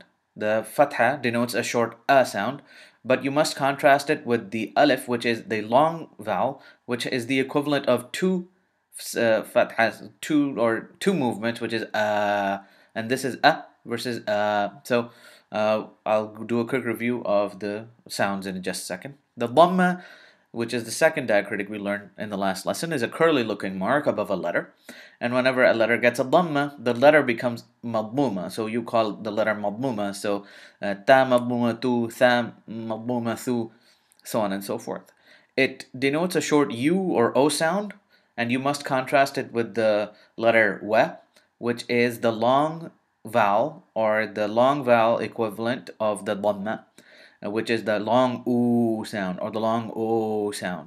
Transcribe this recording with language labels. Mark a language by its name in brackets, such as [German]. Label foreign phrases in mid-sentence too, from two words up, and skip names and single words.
[English] The fatha denotes a short a sound, but you must contrast it with the alif, which is the long vowel, which is the equivalent of two fathas, two movements, which is and this is versus So I'll do a quick review of the sounds in just a second. The dhamma, which is the second diacritic we learned in the last lesson, is a curly looking mark above a letter. And whenever a letter gets a dhamma, the letter becomes madmuma. So you call the letter madmuma. [Arabic] So تاء مضمومة تُ، ثاء مضمومة ثُ, [English] so on and so forth. It denotes a short U or O sound, and you must contrast it with the letter wa, which is the long vowel or the long vowel equivalent of the dhamma, which is the long oo sound or the long o sound.